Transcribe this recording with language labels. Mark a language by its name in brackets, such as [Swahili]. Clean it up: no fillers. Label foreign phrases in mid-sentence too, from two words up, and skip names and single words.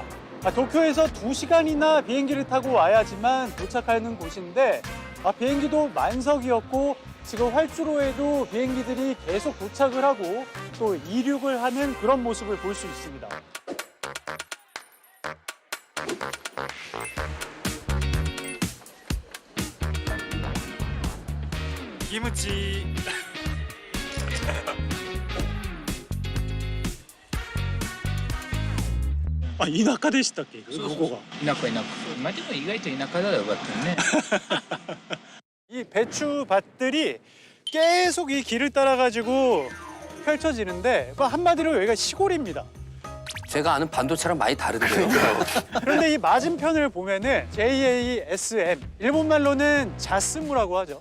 [Korean] 도쿄에서 2시간이나 비행기를 타고 와야지만 도착하는 곳인데 비행기도 만석이었고 지금 활주로에도 비행기들이 계속 도착을 하고 또 이륙을 하는 그런 모습을 볼 수 있습니다. 김치. [Japanese] 田舎でしたっけ、ここが。田舎。まあでも意外と田舎だよかったね。 [Korean] 이 배추밭들이 계속 이 길을 따라가지고 펼쳐지는데 한마디로 여기가 시골입니다. 제가 아는 반도체랑 많이 다른데요. 그런데 이 맞은편을 보면은 JASM, 일본말로는 자스무라고 하죠.